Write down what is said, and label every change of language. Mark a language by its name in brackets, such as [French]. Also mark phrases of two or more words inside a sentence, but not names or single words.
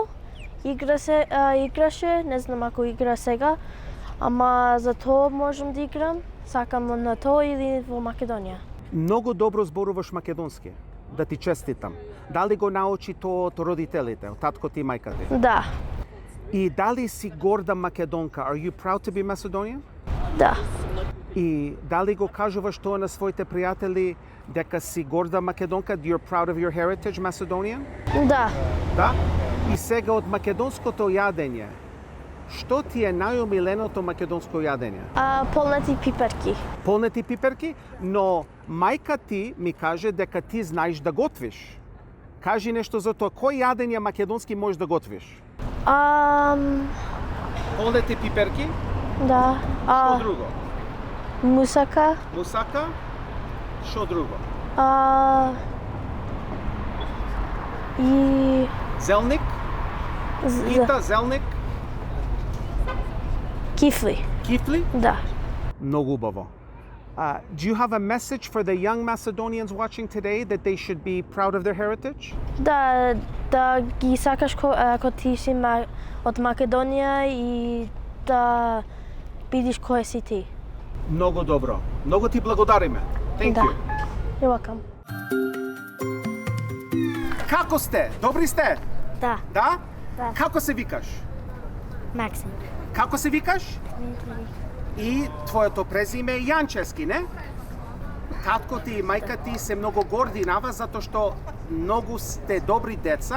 [Macedonian] Играше, не знам ако игра сега, ама за тоа можам да играм. Сакам на тоа или во Македонија. Многу добро зборуваш македонски. Да ти честитам. Дали го научи тоа од родителите, од таткото и мајката? Да, И дали си горда македонка? [English] Are you proud to be Macedonian? [Macedonian] да, И дали го кажуваш тоа на своите пријатели дека си горда македонка? [English] You're proud of your heritage, Macedonian? [Macedonian] да. Да? И сега од македонското јадење, што ти е најомиленото македонско јадење? Полнати пиперки. Полнети пиперки, но мајка ти ми каже дека ти знаеш да готвиш. Кажи нешто за тоа, кој јадење македонски можеш да готвиш? Полнети пиперки, Да. што друго? Мусака. Мусака, што друго? И Зелник, пита, зелник, кифли. кифли. Да. Многу убаво. [English] Do you have a message for the young Macedonians watching today that they should be proud of their heritage? [Macedonian] Да ги сакаш ако ти си од Македонија и да видиш кој си ти. Многу добро. Многу ти благодариме. [English] Thank [Macedonian] Да. [English] you. You're welcome. [Macedonian] Како сте? Добри сте? Да. Да? Да. Како се викаш? Максим. Како се викаш? И твоето презиме е Јанчески, не? Татко ти и мајка ти се многу горди на вас затоа што многу сте добри деца.